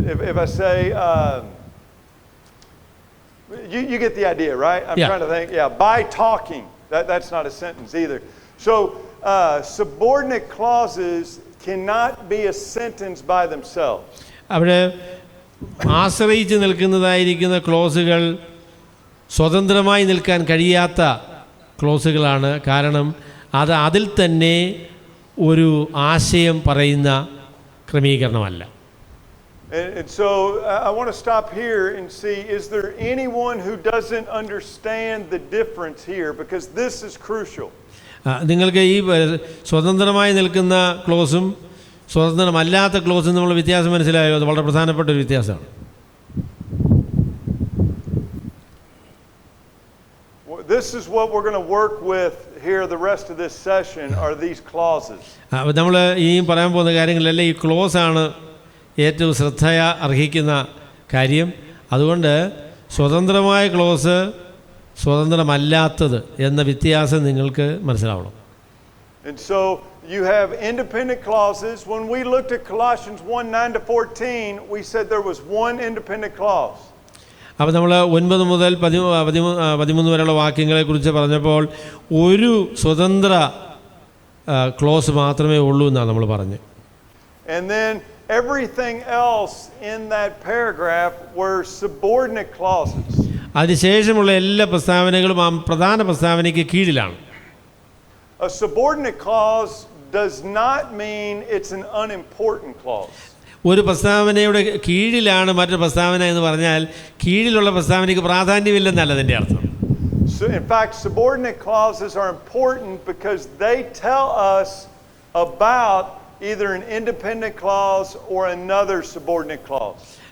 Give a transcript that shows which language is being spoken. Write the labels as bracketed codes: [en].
[en] If I say, you get the idea, right? I'm trying to think, by talking. That's not a sentence either. So subordinate clauses cannot be a sentence by themselves. [ml] അവിടെ ആശ്രയിച്ച് നിൽക്കുന്നതായിരിക്കുന്ന ക്ലോസുകൾ സ്വതന്ത്രമായി നിൽക്കാൻ കഴിയാത്ത ക്ലോസുകളാണ്. കാരണം അത് അതിൽ തന്നെ ഒരു ആശയം പറയുന്ന ക്രമീകരണമല്ല. [en] And so I want to stop here and see, is there anyone who doesn't understand the difference here? Because this is crucial. [ml] നിങ്ങൾക്ക് ഈ സ്വതന്ത്രമായി നിൽക്കുന്ന ക്ലോസും സ്വതന്ത്രമല്ലാത്ത ക്ലോസും നമ്മൾ വ്യത്യാസം മനസ്സിലായോ? അത് വളരെ പ്രധാനപ്പെട്ട ഒരു വ്യത്യാസമാണ്. [en] This is what we're going to work with here the rest of this session are these clauses. [ml] നമ്മൾ ഇനിയും പറയാൻ പോകുന്ന കാര്യങ്ങളെല്ലാം ഈ ക്ലോസാണ് ഏറ്റവും ശ്രദ്ധ അർഹിക്കുന്ന കാര്യം. അതുകൊണ്ട് സ്വതന്ത്രമായ ക്ലോസ് സ്വതന്ത്രമല്ലാത്തത് എന്ന വ്യത്യാസം നിങ്ങൾക്ക് മനസ്സിലാവണം. [en] And so you have independent clauses. When we looked at Colossians 1:9-14, we said there was one independent clause. [ml] അപ്പോൾ നമ്മൾ 9 മുതൽ 13 വരെയുള്ള വാക്യങ്ങളെക്കുറിച്ച് പറഞ്ഞപ്പോൾ ഒരു സ്വതന്ത്ര ക്ലോസ് മാത്രമേ ഉള്ളൂ എന്നാണ് നമ്മൾ പറഞ്ഞത്. [en] And then everything else in that paragraph were subordinate clauses. [ml] അതിനുശേഷമുള്ള എല്ലാ പ്രസ്താവനകളും ആ പ്രധാന പ്രസ്താവനയ്ക്ക് കീഴിലാണ്. [en] A subordinate clause does not mean it's an unimportant clause. [ml] ഒരു പ്രസ്താവനയുടെ കീഴിലാണ് മറ്റൊരു പ്രസ്താവന എന്ന് പറഞ്ഞാൽ കീഴിലുള്ള പ്രസ്താവനയ്ക്ക് പ്രാധാന്യമില്ലെന്നല്ല അതിൻ്റെ അർത്ഥം. [en] So in fact, subordinate clauses are important because they tell us about either an independent clause or another subordinate clause.